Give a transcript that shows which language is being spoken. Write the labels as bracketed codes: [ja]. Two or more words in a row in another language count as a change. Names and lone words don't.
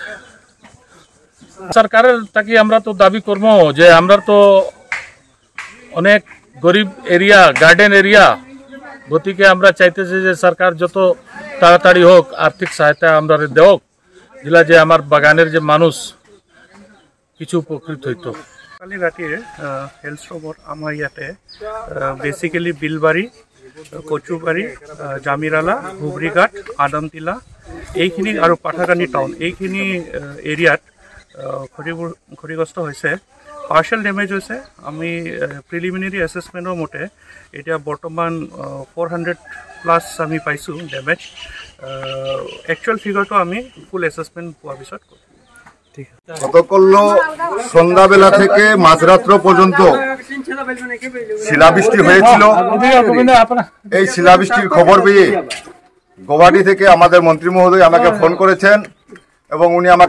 [bn] সরকারের তাকে আমরা তো দাবি করব যে আমরা তো অনেক গরিব এরিয়া, [en] garden area, [bn] গতিকে আমরা চাইতেছি যে সরকার যত তাড়াতাড়ি হোক আর্থিক সহায়তা আমরা দেওক, যেটা যে আমার বাগানের যে মানুষ কিছু উপকৃত হইতো। [as] কালি ৰাতিয়ে হেলষ্ট্ৰমত আমাৰ ইয়াতে বেচিকেলি বিলবাৰী, কচুবাৰী, জামিৰালা, ধুবুৰীঘাট, আদমটিলা এইখিনি আৰু পাথাৰকান্দি টাউন এইখিনি এৰিয়াত ক্ষতিগ্ৰস্ত হৈছে। [en] partial damage [as] হৈছে। আমি [en] preliminary assessmentৰ [as] মতে এতিয়া বৰ্তমান 400+ আমি পাইছোঁ ডেমেজ। [en] actual figureটো [as] আমি [en] full assessment [as] পোৱাৰ পিছত [bn] গতকাল সন্ধ্যাবেলা থেকে মাঝরাত্র পর্যন্ত শিলাবৃষ্টি হয়েছিল। এই শিলাবৃষ্টির খবর পেয়ে গৌহাটি থেকে আমাদের মন্ত্রী মহোদয় আমাকে ফোন করেছেন এবং উনি আমাকে